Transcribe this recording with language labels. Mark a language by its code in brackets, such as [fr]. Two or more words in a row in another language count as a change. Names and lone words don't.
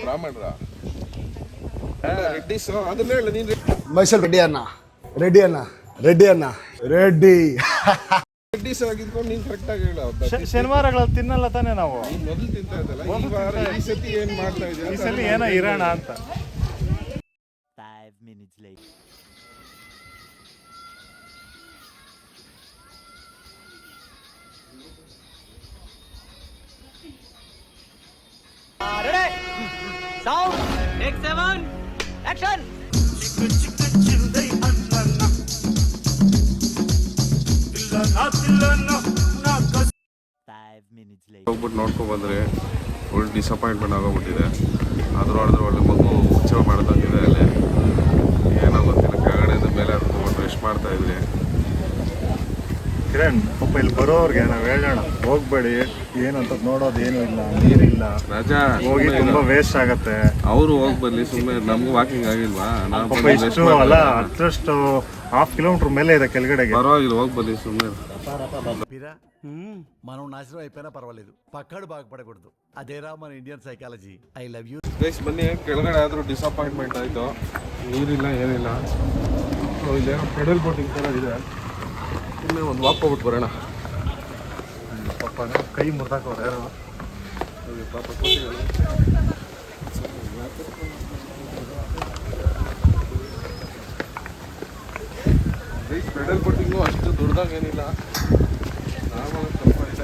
[kn] ಬ್ರಾಹ್ಮಣರ ರೆಡ್ಡಿಸ್ ಅದನ್ನ ಹೇಳ ನೀನು. ಮೈಸೂರು ರೆಡ್ಡಿ ಅಣ್ಣ ರೆಡ್ಡಿಸ್ ಆಗಿದ್ಕೊಂಡು ನೀನು ಕರೆಕ್ಟಾಗಿ ಹೇಳ. ಶನಿವಾರಗಳಲ್ಲಿ ತಿನ್ನಲ್ಲ ತಾನೇ ನಾವು. ನೀನು ಮೊದಲು ತಿಂತಾ ಇದ್ದಲ್ಲ, ಈ ವಾರ ಈ ಸತಿ ಏನು ಮಾಡ್ತಾ ಈ ಇದೆಯಾ? ಸಲ ಏನೋ ಇರೋಣ ಅಂತ. [en] 5 minutes later. Sound, take 7, action. [kn] ಹೋಗ್ಬಿಟ್ಟು ನೋಡ್ಕೊಂಡು ಬಂದರೆ ಒಳ್ಳೆ ಡಿಸಪಾಯಿಂಟ್ಮೆಂಟ್ ಆಗೋಗ್ಬಿಟ್ಟಿದೆ. ಆದರೂ ಒಳ್ಳೆ ಮಗು ಉತ್ಸವ ಮಾಡೋದಾಗಿದೆ. ಅಲ್ಲಿ ಏನೋ ಗೊತ್ತಿಲ್ಲ, ಕೆಳಗಡೆಯಿಂದ ಮೇಲೆ ಹತ್ಕೊಂಡು ರೆಸ್ಟ್ ಮಾಡ್ತಾ ಇದ್ರಿ. ಕಿರಣ್ ಪಾಪ ಇಲ್ಲಿ ಬರೋರ್ಗೆ ನಾವು ಹೇಳೋಣ, ಹೋಗ್ಬೇಡಿ, ಏನಂತ ನೋಡೋದು ಏನೂ ಇಲ್ಲ, ನೀರಿಲ್ಲ, ರಾಜಾ ಹೋಗಿ ತುಂಬಾ ವೇಸ್ಟ್ ಆಗತ್ತೆ. ಅವರು ಹೋಗಿ ಬರ್ಲಿ, ಸುಮ್ಮನೆ ನಮ್ಗೂ ವಾಕಿಂಗ್ ಆಗಿಲ್ವಾ? ಪಾಪ ಇಷ್ಟು ಅಲ್ಲ, ಅಷ್ಟು 1/2 ಕಿಲೋಮೀಟರ್ ಮೇಲೆ ಇದೆ ಕೆಳಗಡೆಗೆ. ಪರವಾಗಿಲ್ಲ, ಹೋಗಿ ಬರ್ಲಿ ಸುಮ್ಮನೆ. [te] మనం నాశనం అయిపోయినా పర్వాలేదు, పక్కడు బాగుపడకూడదు. అదేరా మన [en] Indian psychology. I love you. [kn] ಗೈಸ್ ಬನ್ನಿ, ಕೆಳಗಡೆ ಆದರೂ ಡಿಸಪಾಯಿಂಟ್ಮೆಂಟ್ ಆಯಿತು. ನೀರಿಲ್ಲ, ಏನಿಲ್ಲ. ಸೊ ಇಲ್ಲೇನೋ [en] pedal boating [kn] ಥರ ಇದೆ. ಸುಮ್ಮನೆ ಒಂದು ವಾಕ್ ಹೋಗ್ಬಿಟ್ಟು ಬರೋಣ. ಪಾಪ ಕೈ ಮುರಿದಾಕವ್ರು ಯಾರು. ಪಾಪ ಗೈಸ್ [en] pedal boating [kn] ಅಷ್ಟು ದೊಡ್ಡದಾಗೇನಿಲ್ಲ, ನಾರ್ಮಲ್ ಸ್ವಲ್ಪ ಇದೆ.